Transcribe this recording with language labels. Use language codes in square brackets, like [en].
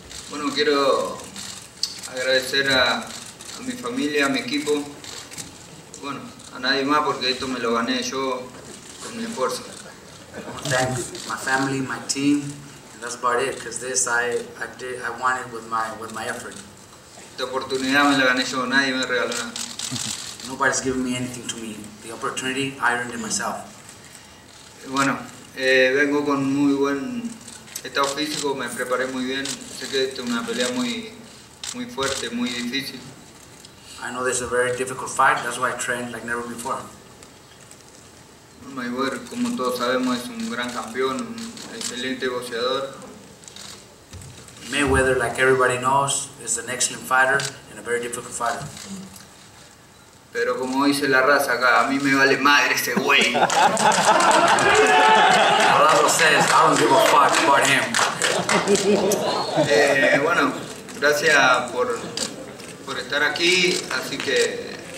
[es] Bueno, quiero agradecer a mi familia, a mi equipo, bueno, a nadie más porque esto me lo gané yo con mi esfuerzo. [en] I want to thank my family, my team, and that's about it. Because this I won it with my effort. [es] Esta oportunidad me la gané yo, nadie me regaló nada. [en] Nobody's giving me anything to me. The opportunity, I earned it myself. [es] Bueno, vengo con muy buen estado físico, me preparé muy bien. Sé que esta es una pelea muy fuerte, muy difícil. [en] I know this is a very difficult fight. That's why I trained like never before. [es] Mayweather, como todos sabemos, es un gran campeón, un excelente boxeador. [en] Mayweather, like everybody knows, is an excellent fighter and a very difficult fighter. [es] Pero como dice la raza acá, a mí me vale madre ese güey. [en] Rolando says, I don't give a fuck about him. [es] Bueno, gracias por estar aquí, así que...